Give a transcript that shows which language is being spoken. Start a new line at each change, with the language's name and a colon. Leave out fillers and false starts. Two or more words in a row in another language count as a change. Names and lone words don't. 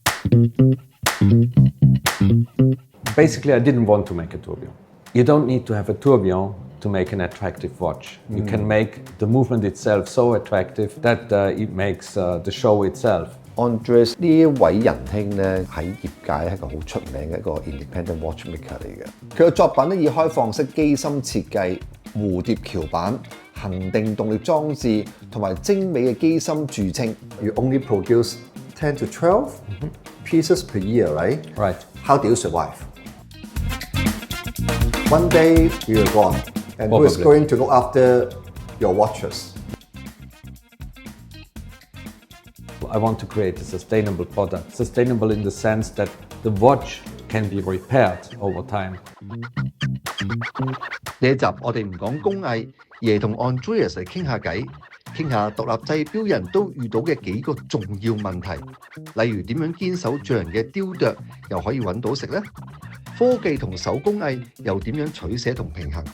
English: Basically, I didn't want to make a tourbillon. You don't need to have a tourbillon to make an attractive watch. You can make the movement itself so attractive that it makes the show itself.
Cantonese: Andreas 呢一位仁兄咧喺業界係一個好出名嘅一個
English: independent watchmaker
Cantonese: 嚟嘅。佢嘅作品咧以開放式機芯設計、蝴蝶橋板、恒定動力裝置同埋精美嘅機芯著稱。
English: You only produce 10 to 12 pieces per year, right? Right. How do you survive? One day you're gone, and who is going to look after your watches? I want to create a sustainable product. Sustainable in the sense that the watch can be repaired over time.
Cantonese: 呢一集我哋唔講工藝，而係同 Andreas 嚟傾下偈，傾下獨立製錶人都遇到嘅幾個重要問題，例如點樣堅守匠人嘅雕琢，又可以揾到食呢？科技同手工藝又點樣取捨同平衡？